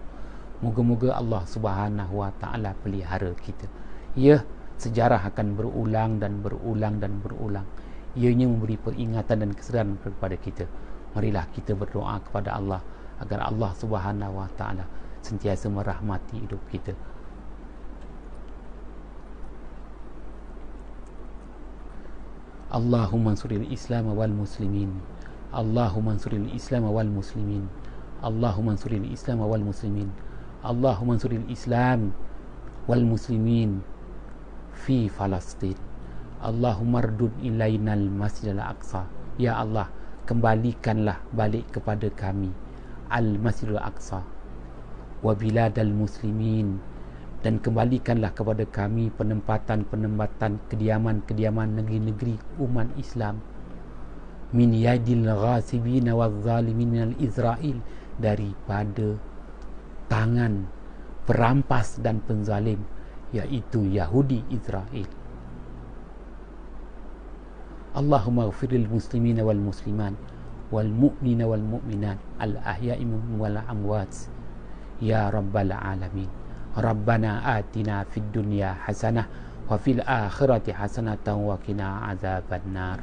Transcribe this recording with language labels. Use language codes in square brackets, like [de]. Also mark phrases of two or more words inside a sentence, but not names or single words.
[ms] Moga-moga [ar] الله سبحانه وتعالى [ms] pelihara kita. Ya, sejarah akan berulang dan berulang dan berulang. Ianya memberi peringatan dan kesedaran kepada kita. Marilah kita berdoa kepada Allah agar [ar] الله سبحانه وتعالى [ms] sentiasa merahmati hidup kita. [ar] اللهم انصر الإسلام والمسلمين اللهم انصر الإسلام والمسلمين، اللهم انصر الإسلام والمسلمين، اللهم انصر الإسلام والمسلمين في فلسطين. اللهم اردد إلينا المسجد الأقصى. [ms] Ya Allah, kembalikanlah balik kepada kami [ar] المسجد الأقصى وبلاد المسلمين, [ms] dan kembalikanlah kepada kami penempatan-penempatan kediaman-kediaman negeri-negeri umat Islam, [ar] من يد الغاصبين والظالمين من إسرائيل, [ms] daripada tangan perampas dan penzalim, iaitu Yahudi Israel. [ar] اللهم اغفر للمسلمين والمسلمات والمؤمنين والمؤمنات الأحياء منهم والأموات يا رب العالمين. ربنا آتنا في الدنيا حسنة وفي الآخرة حسنة وقنا عذاب النار.